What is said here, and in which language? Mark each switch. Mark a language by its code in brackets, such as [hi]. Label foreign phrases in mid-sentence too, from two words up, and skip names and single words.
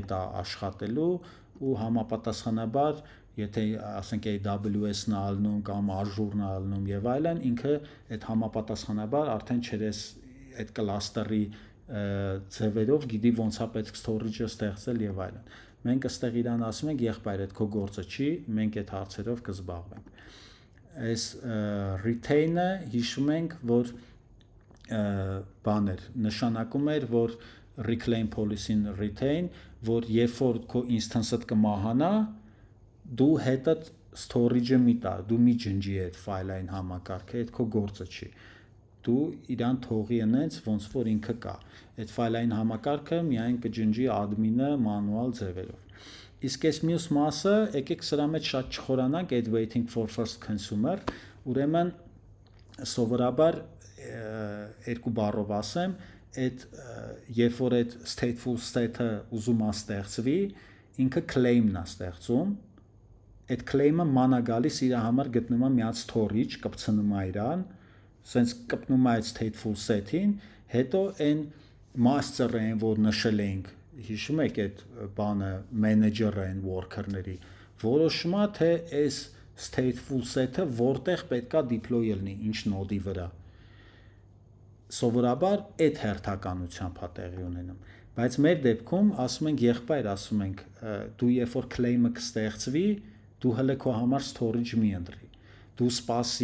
[hy] է աշխատելու ու համապատասխանաբար, եթե ասենք AWS-ն է ալնում կամ Azure-ն է ալնում եւ այլն, ինքը այդ համապատասխանաբար արդեն չերես այդ cluster-ի ձևերով գիտի ոնց է պետք storage-ը ստեղծել եւ այլն։ Մենք այստեղ իրան ասում ենք եղբայր այդ քո գործը չի, մենք այդ հարցերով կզբաղվենք։ Այս retain-ը հիշում ենք, որ բաներ նշանակում էր, որ [en] reclaim policy-ն [hy] retain, որ երբ որ քո instance-ըդ կմահանա, դու հետդ storage-ը մի տա, դու մի ջնջի այդ ֆայլային համակարգը, այդ քո գործը չի։ Դու իրան թողի ընենց ոնց որ ինքը կա։ Այդ ֆայլային համակարգը միայն կջնջի admin-ը մանուալ ձևերով։ Իսկ այս մյուս մասը, եկեք սրա մեջ շատ չխորանանք, այդ [en] waiting for first consumer, [hy] ուրեմն սովորաբար երկու բառով ասեմ, այդ երբ որ այդ [en] stateful state-ը [hy] ուզում է ստեղծվի, ինքը claim-ն է ստեղծում, այդ claim-ը մանա գալիս իր համար գտնում է մի հատ storage, կպցնում է իրան, սենց կպնում է այդ [en] stateful set-ին [hy] հետո այն master-ը են, որ նշել էինք, հիշում եք այդ բանը, manager-ը են worker-ների, որոշում է, թե այս [en] stateful set-ը [hy] որտեղ պետքա deploy լինի, ինչ նոդի վրա։ Սովորաբար այդ հերթականությամբ է տեղի ունենում։ Բայց մեր դեպքում ասում ենք եղբայր, ասում ենք դու երբ որ claim-ը կստեղծվի, դու հələ քո համար storage մի ընտրի։ Դու սպասի,